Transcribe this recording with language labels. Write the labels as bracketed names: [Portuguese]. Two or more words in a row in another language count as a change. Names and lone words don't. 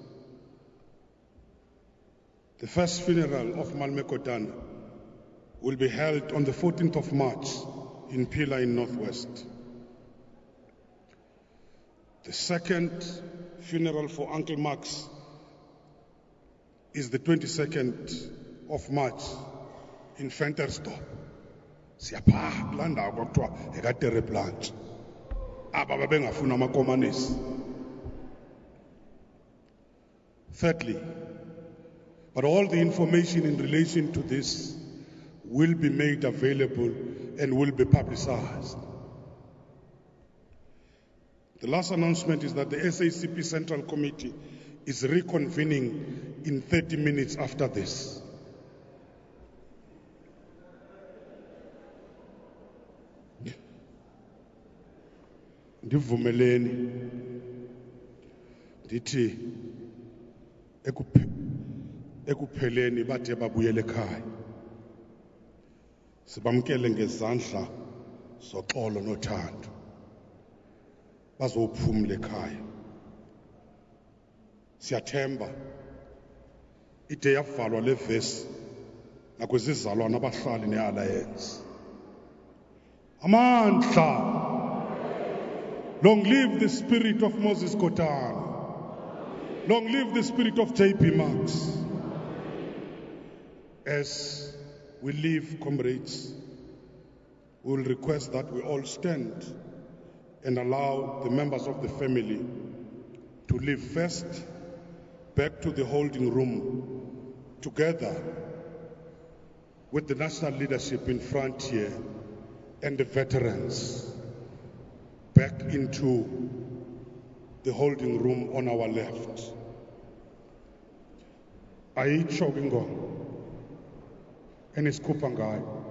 [English] The first funeral of Malme Kotane will be held on the 14th of March in Pila in Northwest. The second funeral for Uncle Max is the 22nd of March in Ventersdorp. [Xhosa] Siyapha kulanda kwakuthiwa ekatere plant. Aba babengafuna amakomanisi. [English] Thirdly, but all the information in relation to this will be made available and will be publicized. The last announcement is that the SACP Central Committee is reconvening in 30 minutes after this. [Xhosa] Ndivumeleni ndithi ekupheleni bathe babuyele ekhaya sibamkele ngezandla zoxolo nothando bazophumula ekhaya. Siyathemba ide yavalwa le verse nakwizizalwana abahlali nealliance. Amandla. [English] Long live the spirit of Moses Kotane. Long live the spirit of JB Marks. As we leave, comrades, we will request that we all stand and allow the members of the family to leave first back to the holding room together with the national leadership in front here and the veterans back into the holding room on our left. [Xhosa] Ayitsho ingoma. enesikhupha ngayo.